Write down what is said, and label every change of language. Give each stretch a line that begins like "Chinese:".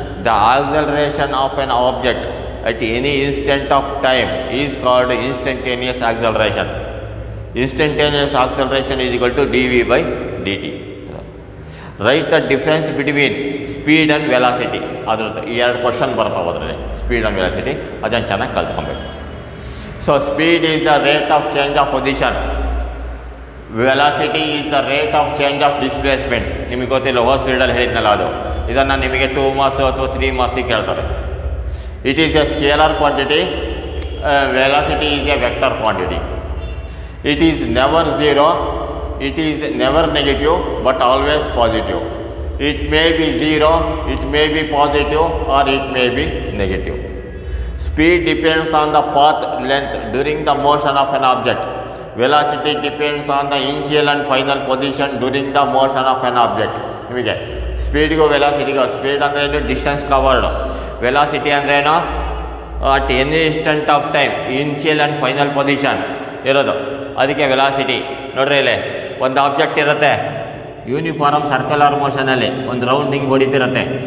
English: The acceleration of an object at any instant of time is called instantaneous acceleration. Instantaneous acceleration is equal to dv by dt. Write the difference between speed and velocity.
Kannada: ಅದ್ರದ್ದು ಈ ಎರಡು question ಬರ್ತಾವೆ ಅದರಲ್ಲಿ, speed and velocity. ಅದನ್ನು ಚೆನ್ನಾಗಿ ಕಲ್ತ್ಕೊಬೇಕು.
English: So speed is the rate of change of position. Velocity is the rate of change of displacement.
Kannada: ನಿಮಗೆ ಗೊತ್ತಿಲ್ಲ, ಹೋದ ಸ್ಪೀಡಲ್ಲಿ ಹೇಳಿದ್ನಲ್ಲ ಅದು. ಇದನ್ನು ನಿಮಗೆ 2 ಮಾರ್ಕ್ಸ್ ಅಥವಾ 3 ಮಾರ್ಕ್ಸಿಗೆ ಕೇಳ್ತಾರೆ.
English: It is a scalar quantity. Velocity is a vector quantity. It is never zero. It is never negative, but always positive. It may be zero, it may be positive, or it may be negative. Speed depends on the path length during the motion of an object. Velocity depends on the initial and final position during the motion of an object.
Kannada: ನಿಮಗೆ ಸ್ಪೀಡ್ಗೂ ವೆಲಾಸಿಟಿಗೂ, speed ಅಂದರೆ ಏನು? Distance covered. Velocity ಅಂದ್ರೇನು?
English: at any instant of time, initial and final position
Kannada: ಇರೋದು, ಅದಕ್ಕೆ
English: Velocity.
Kannada: ನೋಡ್ರಿ, ಇಲ್ಲಿ ಒಂದು object ಇರುತ್ತೆ, ಯೂನಿಫಾರ್ಮ್ ಸರ್ಕ್ಯುಲರ್ ಮೋಷನಲ್ಲಿ ಒಂದು ರೌಂಡಿಂಗ್ ಹೊಡಿತಿರುತ್ತೆ.